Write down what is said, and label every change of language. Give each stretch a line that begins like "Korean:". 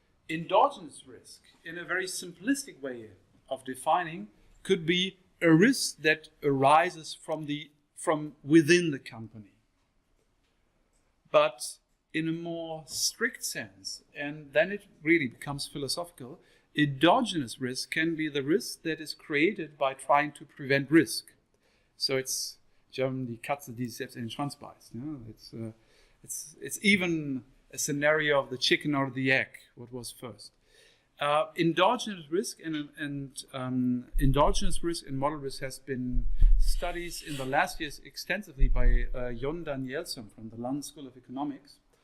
English: Endogenous risk, in a very simplistic way of defining, could be a risk that arises from within the company. But in a more strict sense, and then it really becomes philosophical, endogenous risk can be the risk that is created by trying to prevent risk. So it's German,
German: die Katze, die selbst in den Schwanz beißt.
English: It's even a scenario of the chicken or the egg, what was first. Endogenous risk and endogenous risk and model risk has been studied in the last years extensively by Jon Danielsson from the London School of Economics.